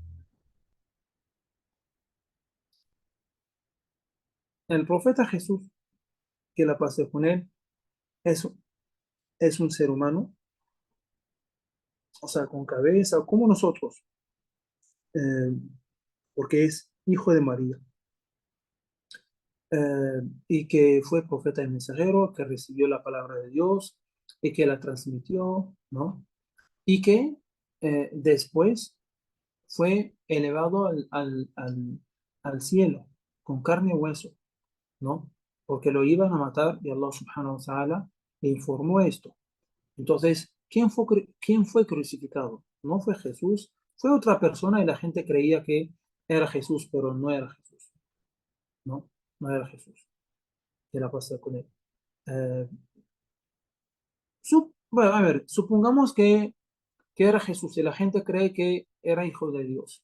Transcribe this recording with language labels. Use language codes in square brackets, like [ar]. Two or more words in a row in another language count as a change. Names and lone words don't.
[es] El profeta Jesús, que la paz con él, es, es un ser humano, o sea, con cabeza, como nosotros, eh, porque es hijo de María, y que fue profeta y mensajero, que recibió la palabra de Dios y que la transmitió, ¿no? Y que después fue elevado al cielo con carne y hueso, ¿no? Porque lo iban a matar y [ar] الله سبحانه وتعالى [es] le informó esto. Entonces, quién fue crucificado? No fue Jesús, fue otra persona y la gente creía que era Jesús, pero no era Jesús, ¿no? No era Jesús. ¿Qué la pasa con él? Eh, bueno, a ver, supongamos que era Jesús y la gente cree que era hijo de Dios.